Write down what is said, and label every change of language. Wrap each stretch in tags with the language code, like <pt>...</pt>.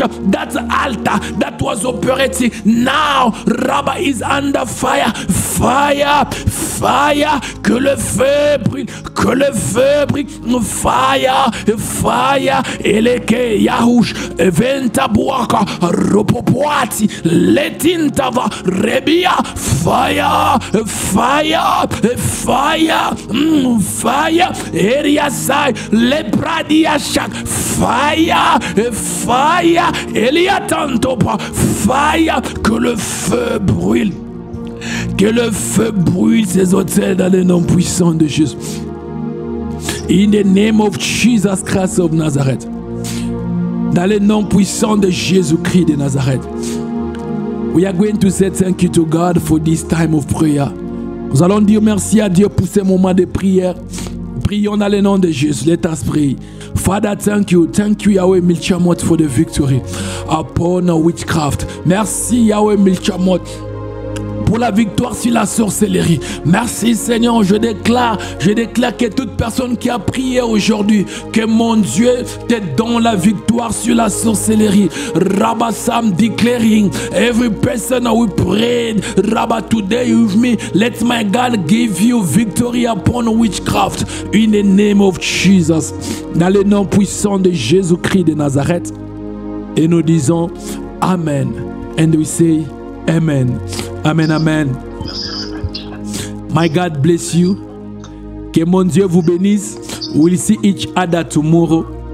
<en>That altar that was operating now, Rabba is under fire. Fire, fire.</en> <fr>Que le feu brûle, que le feu brûle.</fr> <en>Fire, fire. Eleke Yahush, Eventa Buaka, Ropopoati, Letintava, Rebia. Fire, fire, fire, fire. Eriasai, Lepradia Shak. Fire, fire.</en> <fr>Eliatantopa. Fire. Que le feu brûle. Que le feu brûle ces hôtels dans le nom puissant de Jésus.</fr> <en>In the name of Jesus Christ of Nazareth.</en> <fr>Dans le nom puissant de Jésus-Christ de Nazareth.</fr> <en>We are going to say thank you to God for this time of prayer.</en> <fr>Nous allons dire merci à Dieu pour ce moment de prière. Prions dans le nom de Jésus.</fr> <en>Let us pray. Father, thank you. Thank you, Yahweh Milchamot, for the victory upon witchcraft.</en> <fr>Merci, Yahweh Milchamot, pour la victoire sur la sorcellerie. Merci Seigneur, je déclare que toute personne qui a prié aujourd'hui, que mon Dieu te donne la victoire sur la sorcellerie.</fr> <en>Rabba Sam declaring, every person who prayed, Rabba today with me, let my God give you victory upon witchcraft. In the name of Jesus.</en> <fr>Dans le nom puissant de Jésus-Christ de Nazareth. Et nous disons Amen.</fr> <en>And we say Amen.</en> <fr>Amen, amen.</fr> <en>My God bless you.</en> <fr>Que mon Dieu vous bénisse.</fr> <en>We'll see each other tomorrow.</en>